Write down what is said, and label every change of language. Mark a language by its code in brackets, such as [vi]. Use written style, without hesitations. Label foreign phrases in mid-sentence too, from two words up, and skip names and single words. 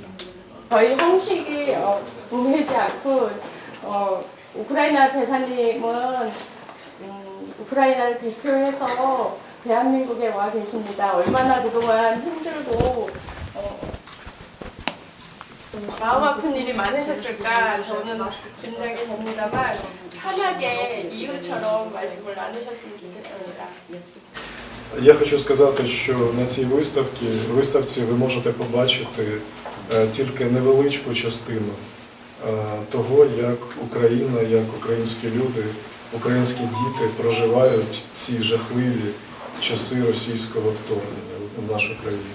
[ko] 저희 형식이 보이지 않고 우크라이나 대사님은 우크라이나를 대표해서 대한민국에 와 계십니다. 얼마나 그동안 힘들고 마음 아픈 일이 많으셨을까 저는 짐작이 됩니다만 편하게 이웃처럼 말씀을 나누셨으면 좋겠습니다. [uk] Я хочу сказати, що на цій виставці ви можете побачити тільки невеличку частину того, як Україна, як українські люди, українські діти проживають ці жахливі часи російського вторгнення в нашу країну.